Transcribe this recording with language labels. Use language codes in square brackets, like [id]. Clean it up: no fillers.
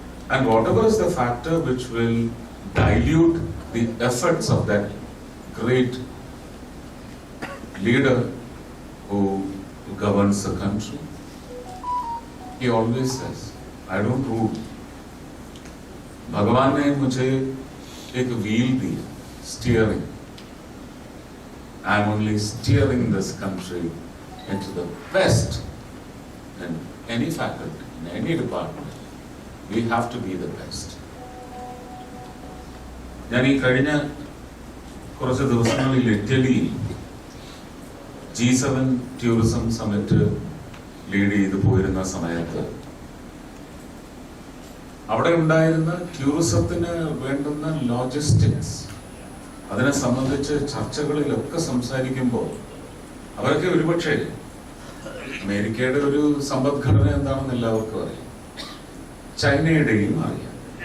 [en] And whatever is the factor which will dilute the efforts of that great leader who governs the country, he always says, I don't rule. [hi] भगवान ने मुझे एक wheel the, steering. [en] I am only steering this country into the best in any faculty, in any department. We have to be the best. [ml] ഞാൻ ഈ കഴിഞ്ഞ കുറച്ച് ദിവസങ്ങളിൽ ഇറ്റലിയിൽ G7 ടൂറിസം സമ്മിറ്റ് ലീഡ് ചെയ്ത് പോയിരുന്ന സമയത്ത് അവിടെ ഉണ്ടായിരുന്ന ടൂറിസത്തിന് വേണ്ടുന്ന ലോജിസ്റ്റിക്സ്, അതിനെ സംബന്ധിച്ച് ചർച്ചകളിലൊക്കെ സംസാരിക്കുമ്പോൾ അവർക്ക് ഒരുപക്ഷെ അമേരിക്കയുടെ ഒരു സമ്പദ്ഘടന എന്താണെന്ന് എല്ലാവർക്കും അറിയാം, ചൈനയുടെയും അറിയാം.